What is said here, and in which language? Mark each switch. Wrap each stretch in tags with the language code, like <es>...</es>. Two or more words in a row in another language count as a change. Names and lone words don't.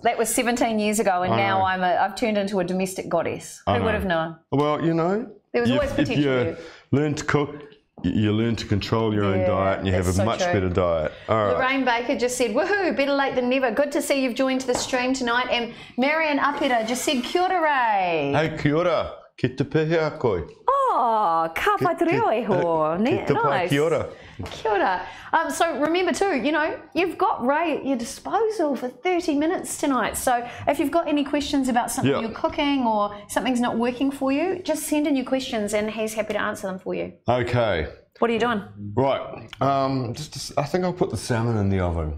<en>That was 17 years ago, and now I've turned into a domestic goddess. Who would have known? Well, you know, there was always potential. If you learn to cook, you learn to control your own diet, and you have a much better diet. All right. Lorraine Baker just said, woohoo, better late than never. Good to see you've joined the stream tonight. And Marianne Apeta just said,</en> <mi>kia ora, Ray. Hey, kia ora. Ki te pehe a koe. Oh, ka pai te reo e ho. Nice. Kia ora. Kia ora.</mi> <en>So remember too, you know, you've got Ray at your disposal for 30 minutes tonight. So if you've got any questions about something you're cooking or something's not working for you, just send in your questions and he's happy to answer them for you. Okay. What are you doing? Right. I think I'll put the salmon in the oven.</en>